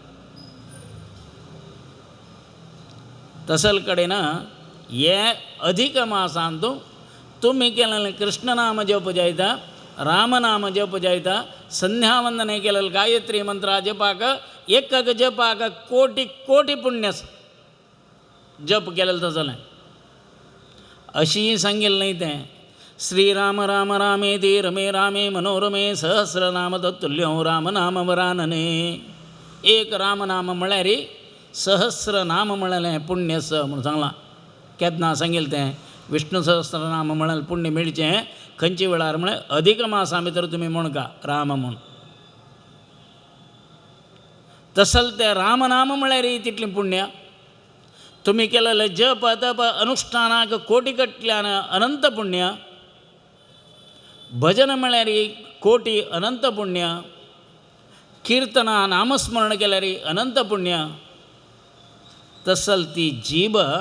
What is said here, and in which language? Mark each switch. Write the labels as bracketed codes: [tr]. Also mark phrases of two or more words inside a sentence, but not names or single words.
[kok] तसल कडेन हे अधिक मासांत तुमी केलेलें कृष्णनाम जप जायता रामनाम जप जायता संध्यावंदने केलेलें गायत्री मंत्रा जपाक एक जपाक कोटी कोटी पुण्य जप केलेलें तसलें अशी सांगिल्लें न्ही तें [sa] श्रीराम राम रामेति रमे रामे मनोरमे सहस्रनाम तत्तुल्यं रामनाम वरानने [kok] एक रामनाम म्हळ्यार सहस्रनाम म्हळ्यार पुण्य स म्हणून सांगलां केदना सांगिल्लें तें विष्णू सहस्रनाम म्हळ्यार पुण्य मेळचें खंयचे वेळार म्हळ्यार अधिक मासा भितर तुमी म्हणका राम म्हूण तसल तें रामनाम म्हळ्यार तितलें पुण्य तुमी केलेले जप तप अनुष्ठानाक कोटी कटल्यान अनंत पुण्य भजन म्हळ्यार कोटी अनंत पुण्य कीर्तना नामस्मरण केल्यार अनंत पुण्य तसल ती जीब